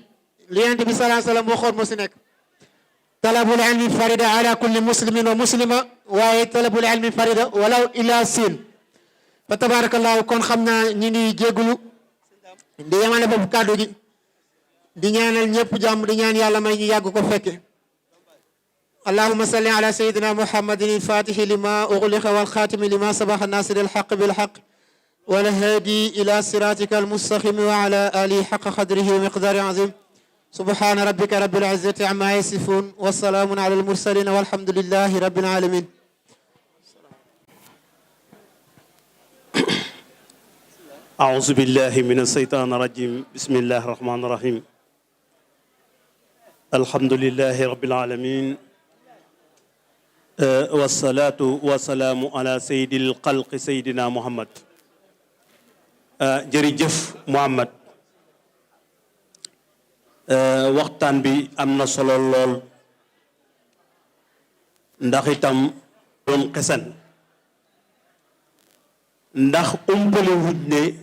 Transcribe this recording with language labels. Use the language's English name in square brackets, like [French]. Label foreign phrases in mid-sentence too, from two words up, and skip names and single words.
[Wolof] li Yonent bi [Arabic] صلى الله عليه وسلم [Wolof] waxoon moo si nekk [Arabic] طلب العلم فريضة على كل مسلم ومسلمة [Wolof] waaye [Arabic] طلب العلم فريضة ولو إلى الصين فتبارك الله [Wolof] kon xam naa ñi ngi jéggulu di yemale boobu kàddu gi di ñaanal ñëpp jàmm di ñaan yàlla may ñu yàgg ko fekke [Arabic] اللهم صل على سيدنا محمد الفاتح لما أغلق والخاتم لما سبق ناصر الحق بالحق والهادي إلى صراطك المستقيم وعلى آله حق قدره ومقداره العظيم سبحان ربك رب العزة عما يصفون وسلام على المرسلين والحمد لله رب العالمين أعوذ بالله من الشيطان الرجيم بسم الله الرحمن الرحيم الحمد لله رب العالمين والصلاة والسلام على سيد الخلق سيدنا محمد [Wolof] jërëjëf Muhammad waxtaan bi am na solo lool ndax itam doon xesan ndax umpale wut ne